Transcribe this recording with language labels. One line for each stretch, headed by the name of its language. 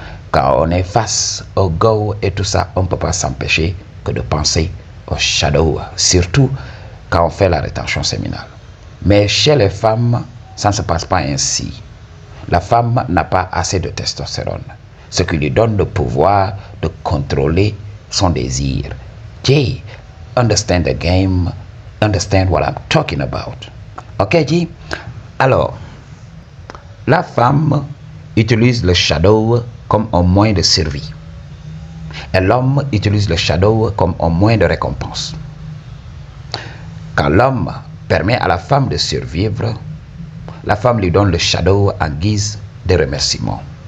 French: Quand on est face au go et tout ça, on ne peut pas s'empêcher que de penser au shadow, surtout quand on fait la rétention séminale. Mais chez les femmes, ça ne se passe pas ainsi. La femme n'a pas assez de testostérone, ce qui lui donne le pouvoir de contrôler son désir.
English: J, understand the game, understand what I'm talking about. Ok, J?
French: Alors, la femme utilise le shadow comme un moyen de survie. Et l'homme utilise le shadow comme un moyen de récompense. Quand l'homme permet à la femme de survivre, la femme lui donne le shadow en guise de remerciement.